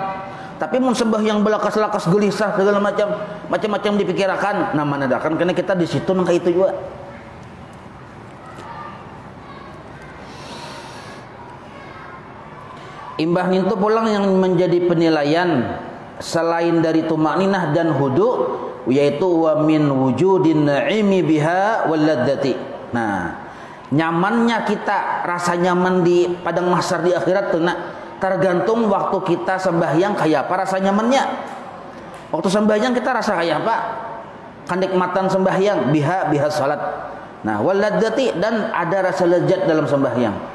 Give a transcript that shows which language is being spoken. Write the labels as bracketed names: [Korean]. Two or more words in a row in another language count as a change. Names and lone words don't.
[Banjar] Tapi mun sembahyang belakas-lakas gelisah segala macam dipikirkan, nah menandakan karena kita di situ nang itu juga. Imbah itu pulang yang menjadi penilaian selain dari tumaninah dan hudu, yaitu [Arabic] ومن وجود النعيم بها واللذة. [Banjar] Nah, nyamannya kita, rasa nyaman di padang mahsyar di akhirat tuh tergantung waktu kita sembahyang kayak apa rasa nyamannya. Waktu sembahyang kita rasa kayak apa? Kenikmatan sembahyang biha salat. Nah, wal ladzati, dan ada rasa lezat dalam sembahyang.